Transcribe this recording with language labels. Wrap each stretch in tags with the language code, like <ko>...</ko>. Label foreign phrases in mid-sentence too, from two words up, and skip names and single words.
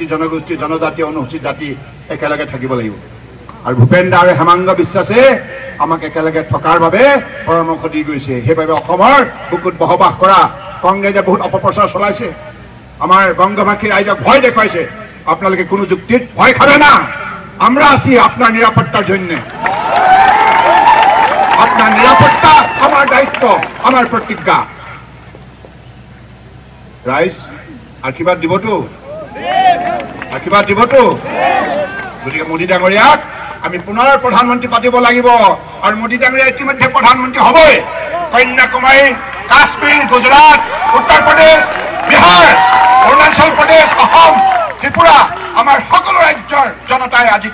<as>জনগোষ্ঠী জনজাতি অনুসূচিত জাতি একেলগে থাকিব লাগিব আৰু ভূপেন দা আৰু হেমাংগ বিশ্বাসে আমাক একেলগে থকাৰ বাবে পৰামৰ্শ দি গৈছে সেইবাবে অসমৰ বুকুত বসবাস কৰা কংগ্ৰেছে বহুত অপপ্ৰচাৰ চলাইছে আমাৰ বংগভাষী ৰাইজক ভয় দেখুৱাইছে আপোনালোকে কোনো যুক্তিত</as> <bn>ভয় খাবে না আমরা আছি আপনার নিরাপত্তার জন্য আপনার নিরাপত্তা আমার দায়িত্ব আমার প্রতিজ্ঞা</bn> <as>রাইজ আশীর্বাদ দিবতো গতিকে মোদী ডাঙৰীয়াক আমি পুনৰ প্ৰধানমন্ত্ৰী পাতিব লাগিব আৰু মোদী ডাঙৰীয়া ইতিমধ্যে প্ৰধানমন্ত্ৰী হ'বই কন্যাকুমাৰী কাশ্মীৰ গুজৰাট উত্তৰ প্ৰদেশ বিহাৰ অৰুণাচল প্ৰদেশ অসম ত্ৰিপুৰা আমাৰ সকলো ৰাজ্যৰ জনতাই আজি</as>